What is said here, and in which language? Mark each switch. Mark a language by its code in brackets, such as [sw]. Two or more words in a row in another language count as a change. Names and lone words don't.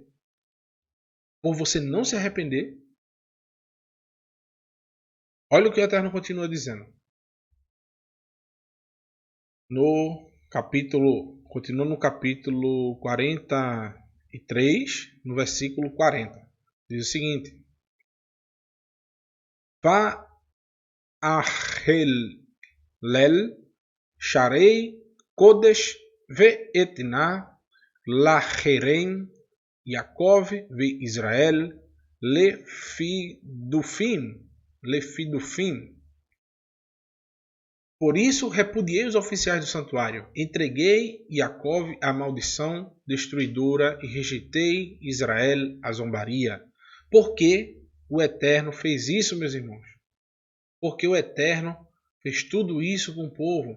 [pt] Por você não se arrepender? Olha o que o Eterno continua dizendo. Continua no capítulo 43, no versículo 40. Diz o seguinte: [he] ואחלל שרי קדש ואתנה לחרם יעקב וישראל לגדופים. [pt] Por isso repudiei os oficiais do santuário, entreguei Yaakov à maldição destruidora e rejeitei Israel à zombaria. Por que o Eterno fez isso, meus irmãos? Porque o Eterno fez tudo isso com o povo?